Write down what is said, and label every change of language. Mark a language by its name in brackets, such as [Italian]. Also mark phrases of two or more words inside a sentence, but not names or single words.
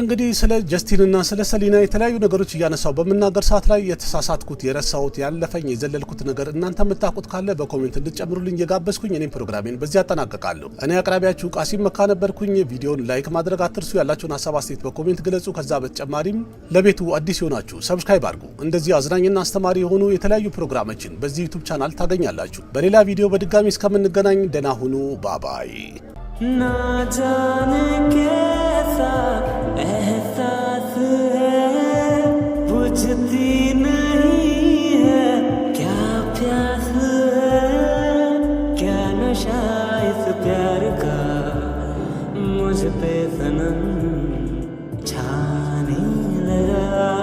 [Amharic] እንግዲህ ስለ ጀስቲንና ስለ ሰሊና የተለያዩ ነገሮች እያነሳው በምናገር ሰዓት ላይ የተሳሳትኩት፣ የረሳሁት፣ ያለፈኝ፣ የዘለልኩት ነገር እናንተ የምታውቁት ካለ በኮሜንት እንድትጨምሩልኝ እየጋበዝኩኝ እኔም ፕሮግራሜን በዚህ አጠናቀቃለሁ። እኔ አቅራቢያችሁ ቃሲም መካ ነበርኩኝ። ቪዲዮውን ላይክ ማድረግ አትርሱ። ያላችሁን ሐሳብ አስተያየት በኮሜንት ግለጹ። ከዛ በተጨማሪም ለቤቱ አዲስ የሆናችሁ ሰብስክራይብ አድርጉ። እንደዚህ አዝናኝና አስተማሪ የሆኑ የተለያዩ ፕሮግራሞችን በዚህ ዩቲዩብ ቻናል ታገኛላችሁ። በሌላ ቪዲዮ በድጋሚ እስከምንገናኝ ደህና ሁኑ። ባባይ [Hindi] ना जाने कैसा एहसास है बुझती नहीं है क्या प्यास है। प्यार का मुझ पे सनम छाने लगा।